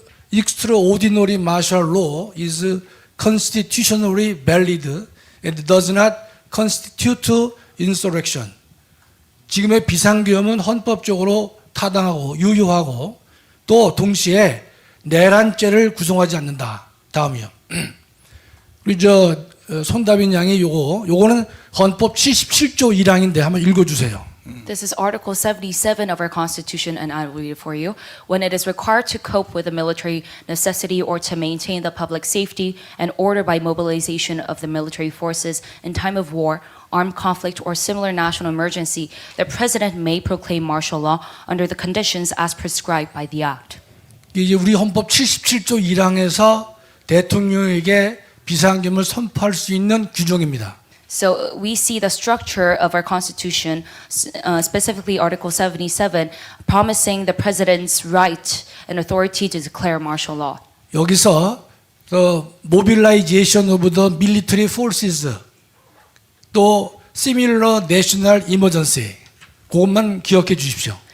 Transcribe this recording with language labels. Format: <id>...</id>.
<en>Extraordinary martial law is constitutionally valid and does not constitute insurrection.</en> <ko>지금의 비상계엄은 헌법적으로 타당하고 유효하고 또 동시에 내란죄를 구성하지 않는다. 다음이요. 우리 손다빈 양이 요거는 헌법 77조 1항인데 한번 읽어주세요.</ko> <en>This is Article 77 of our Constitution, and I will read it for you. When it is required to cope with a military necessity or to maintain the public safety and order by mobilization of the military forces in time of war, armed conflict, or similar national emergency, the President may proclaim martial law under the conditions as prescribed by the Act.</en> <ko>이제 우리 헌법 77조 1항에서 대통령에게 비상계엄을 선포할 수 있는 규정입니다.</ko> <en>So we see the structure of our Constitution, specifically Article 77, promising the President's right and authority to declare martial law.</en> <ko>여기서</ko> <en>mobilization of the military forces</en> <ko>또</ko> <en>similar national emergency</en> <ko>그것만 기억해 주십시오.</ko>